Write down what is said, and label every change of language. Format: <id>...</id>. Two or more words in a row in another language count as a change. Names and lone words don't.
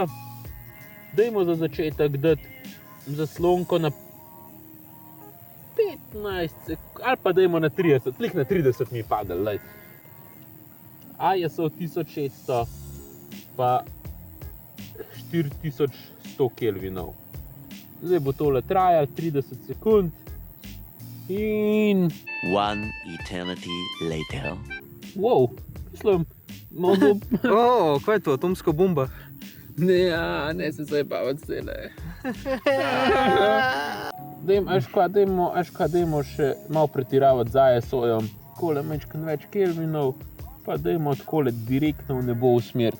<sl>Dajmo za začetek dati zaslonko na 15 sekund, ali pa dajmo na 30, klik na 30 mi je padel, lej. ISO 1600 pa 4100 kelvinov. Zdaj bo tole trajalo 30 sekund in...</sl> <en>One eternity later.</en> <sl>Wow, mislim, malo... Kaj je to, atomska bomba? Ne se zajebavati zdajle. Dajmo še malo pretiravati z ISO-jem. Takole mečkan več kelvinov, pa dajmo takole direktno v nebo usmeriti.</sl>